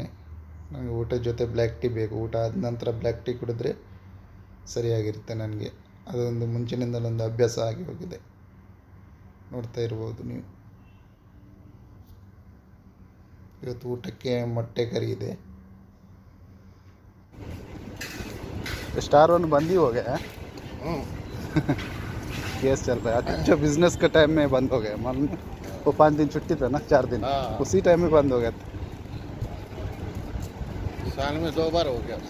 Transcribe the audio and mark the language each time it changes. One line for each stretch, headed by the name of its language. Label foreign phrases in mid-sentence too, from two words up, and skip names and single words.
Kannada: ನನಗೆ ಊಟದ ಜೊತೆ
English: black tea
Kannada: ಬೇಕು. ಊಟ ಆದ ನಂತರ
English: black tea
Kannada: ಕುಡಿದ್ರೆ ಸರಿಯಾಗಿರುತ್ತೆ ನನಗೆ. ಅದೊಂದು ಮುಂಚಿನಿಂದಲೊಂದು ಅಭ್ಯಾಸ ಆಗಿ ಹೋಗಿದೆ. ನೋಡ್ತಾ ಇರ್ಬೋದು ನೀವು. ಇವತ್ತು ಊಟಕ್ಕೆ ಮೊಟ್ಟೆ ಕರಿ ಇದೆ.
Hindi: स्टार वन बंद ही हो गया है. केस चल रहा है. अच्छा, बिजनेस के टाइम में बंद हो गया. मान वो 5 दिन छुट्टी था ना, 4 दिन, उसी टाइम में बंद हो गया था. साल में 2 बार हो गया.